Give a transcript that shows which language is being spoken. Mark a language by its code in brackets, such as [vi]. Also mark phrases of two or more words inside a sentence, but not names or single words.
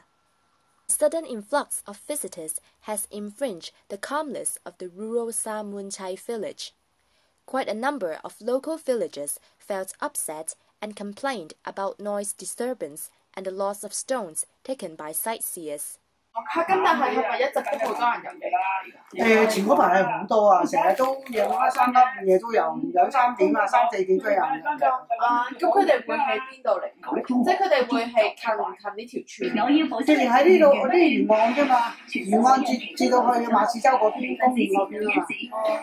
[en] The sudden influx of visitors has infringed the calmness of the rural Sa Mun Chai village. Quite a number of local villagers felt upset and complained about noise disturbance and the loss of stones taken by sightseers. [yue] 咁但係咪一直都好多人入嚟？前嗰排係好多啊，成日都夜晚3更夜都有，2、3點啊、3、4點都有人。咁佢哋會喺邊度嚟？即係佢哋會係近呢條村？之前喺呢度嗰啲沿岸啫嘛，沿岸至到去馬士洲嗰邊、公園嗰邊啊嘛。